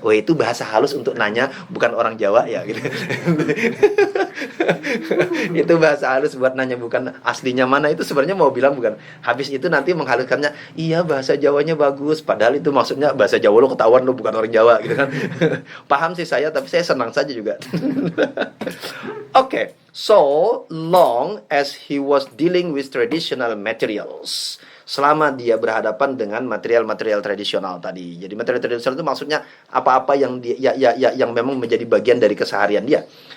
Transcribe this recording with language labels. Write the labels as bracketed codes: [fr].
[id] Wah, itu bahasa halus untuk nanya, bukan orang Jawa ya gitu. Itu bahasa halus buat nanya, bukan aslinya mana. Itu sebenarnya mau bilang bukan. Habis itu nanti menghaluskannya, iya bahasa Jawanya bagus, padahal itu maksudnya bahasa Jawa lo ketahuan lo bukan orang Jawa gitu kan. Paham sih saya, tapi saya senang saja juga. [en] Oke, so long as he was dealing with traditional materials, [id] selama dia berhadapan dengan material-material tradisional tadi. Jadi material tradisional itu maksudnya apa-apa yang dia yang memang menjadi bagian dari keseharian dia.